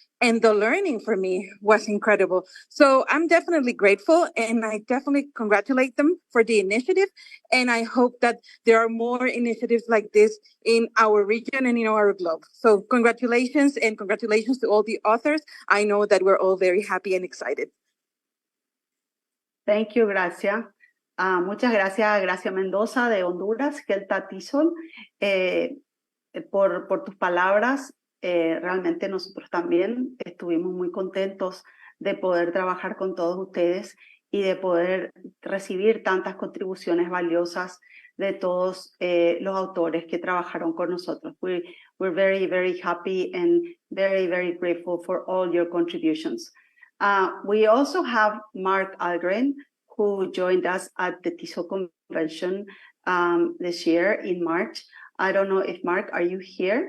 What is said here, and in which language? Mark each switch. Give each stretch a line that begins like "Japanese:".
English: And the learning for me was incredible. So I'm definitely grateful and I definitely congratulate them for the initiative. And I hope that there are more initiatives like this in our region and in our globe. So congratulations and congratulations to all the authors. I know that we're all very happy and excited. Thank you, Gracia.
Spanish: Muchas gracias a Gracia Mendoza de Honduras, Kelta Tizol, por tus palabras. Realmente nosotros también estuvimos muy contentos de poder trabajar con todos ustedes y de poder recibir tantas contribuciones valiosas de todos los autores que trabajaron con nosotros.
English: We're very, very happy and very, very grateful for all your contributions. We also have Mark Algren, who joined us at the TISO convention this year in March. I don't know if Mark, are you here?